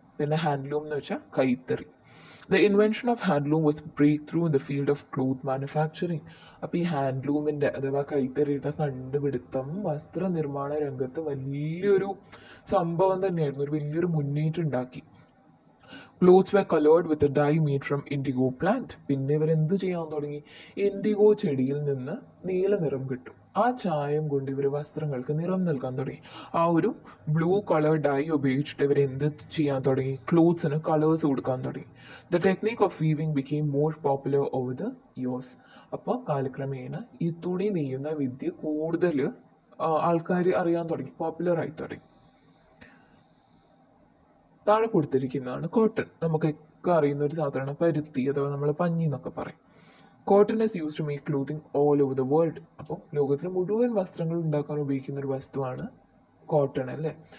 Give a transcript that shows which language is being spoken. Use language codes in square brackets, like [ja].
[ml] പിന്നെ ഹാൻഡ്ലൂം എന്ന് വെച്ചാൽ കൈത്തറി. [en] The invention of handloom was breakthrough in the field of cloth manufacturing. [ml] അപ്പോൾ ഈ ഹാൻഡ്ലൂമിൻ്റെ അഥവാ കൈത്തറിയുടെ കണ്ടുപിടുത്തം വസ്ത്രനിർമ്മാണ രംഗത്ത് വലിയൊരു സംഭവം തന്നെയായിരുന്നു, ഒരു വലിയൊരു മുന്നേറ്റം ഉണ്ടാക്കി. [en] Clothes were colored with a dye made from indigo plant. [ml] പിന്നെ ഇവർ എന്ത് ചെയ്യാൻ തുടങ്ങി? ഇൻഡിഗോ ചെടിയിൽ നിന്ന് നീല നിറം കിട്ടും, ആ ചായം കൊണ്ട് ഇവർ വസ്ത്രങ്ങൾക്ക് നിറം നൽകാൻ തുടങ്ങി. ആ ഒരു ബ്ലൂ കളർ ഡൈ ഉപയോഗിച്ചിട്ട് ഇവർ എന്ത് ചെയ്യാൻ തുടങ്ങി? ക്ലോത്ത്സിന് കളേഴ്സ് കൊടുക്കാൻ തുടങ്ങി. [en] The technique of weaving became more popular over the years. [ml] അപ്പോൾ കാലക്രമേണ ഈ തുണി നെയ്യുന്ന വിദ്യ കൂടുതൽ ആൾക്കാർ അറിയാൻ തുടങ്ങി, പോപ്പുലർ ആയി തുടങ്ങി. താഴെ കൊടുത്തിരിക്കുന്നതാണ് കോട്ടൺ. നമുക്കൊക്കെ അറിയുന്ന ഒരു സാധനമാണ് പരുത്തി അഥവാ നമ്മൾ പഞ്ഞി എന്നൊക്കെ പറയും. [en] Cotton is use to make clothing all over the world. [ml] അപ്പോൾ ലോകത്തിന് മുഴുവൻ വസ്ത്രങ്ങൾ ഉണ്ടാക്കാൻ ഉപയോഗിക്കുന്ന ഒരു വസ്തുവാണ് കോട്ടൺ അല്ലേ.